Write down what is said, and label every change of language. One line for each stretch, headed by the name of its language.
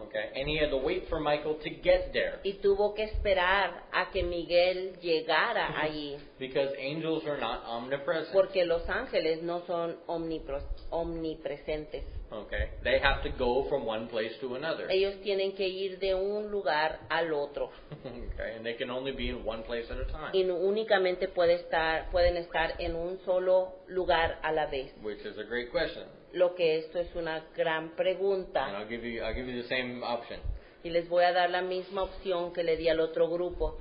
English: Okay, and he had to wait for Michael to get there
Spanish: y tuvo que esperar a que Miguel llegara allí,
English: because angels are not omnipresent.
Spanish: porque los ángeles no son omnipresentes.
English: Okay, they have to go from one place to another.
Spanish: Ellos tienen que ir de un lugar al otro
English: Okay, and they can only be in one place at a time,
Spanish: y únicamente pueden estar en un solo lugar a la vez.
English: which is a great question.
Spanish: Lo que esto es una gran
English: And
Spanish: pregunta,
English: I'll give you the same option.
Spanish: y les voy a dar la misma opción que le di al otro grupo.